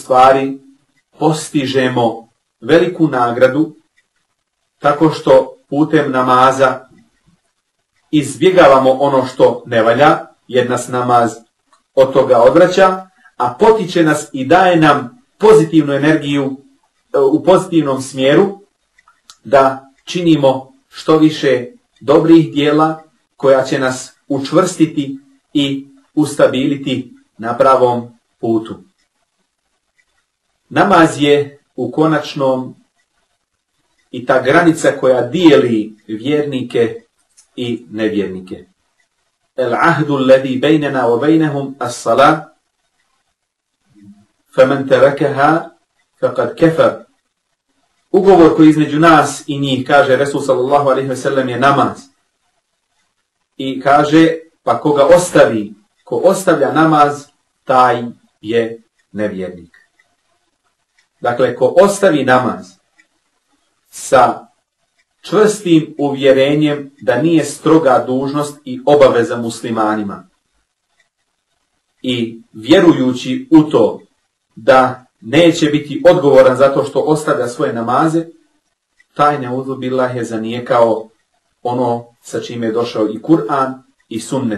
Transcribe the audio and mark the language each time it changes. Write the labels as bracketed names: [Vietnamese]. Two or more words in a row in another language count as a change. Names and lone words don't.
[Bosnian] stvari postižemo veliku nagradu tako što putem namaza izbjegavamo ono što ne valja, jer nas namaz od toga odvraća, a potiče nas i daje nam pozitivnu energiju u pozitivnom smjeru da činimo što više dobrih djela koja će nas učvrstiti i ustabiliti na pravom putu. Namaz je u konačnom i ta granica koja dijeli vjernike i nevjernike. [Arabic] العهد الذي بيننا وبينهم الصلاة فمن تركها فقد كفر. [Bosnian] Ugovor koji između nas i njih, kaže Resul [Arabic] صلى الله عليه وسلم, [Bosnian] je namaz. I kaže, pa koga ostavi, ko ostavlja namaz, taj je nevjernik. Dakle, ko ostavi namaz sa čvrstim uvjerenjem da nije stroga dužnost i obaveza muslimanima i vjerujući u to da neće biti odgovoran zato što ostavlja svoje namaze, taj [Arabic] نعوذ بالله [Bosnian] je zanijekao ono sa čime je došao i Kur'an i sunnet.